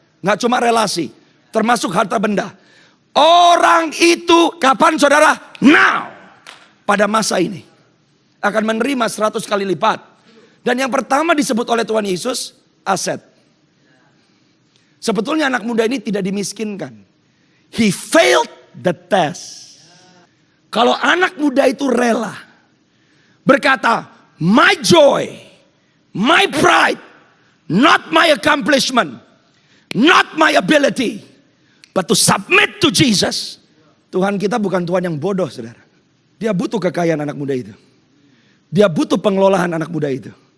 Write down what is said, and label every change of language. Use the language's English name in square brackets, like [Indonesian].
[Indonesian] Gak cuma relasi, termasuk harta benda. Orang itu kapan saudara? Now. Pada masa ini. Akan menerima 100 kali lipat. Dan yang pertama disebut oleh Tuhan Yesus, aset. Sebetulnya anak muda ini tidak dimiskinkan. [English] He failed the test. [Indonesian] Kalau anak muda itu rela berkata, [English] my joy, my pride, not my accomplishment, not my ability, but to submit to Jesus. [Indonesian] Tuhan kita bukan Tuhan yang bodoh, saudara. Dia butuh kekayaan anak muda itu. Dia butuh pengelolaan anak muda itu.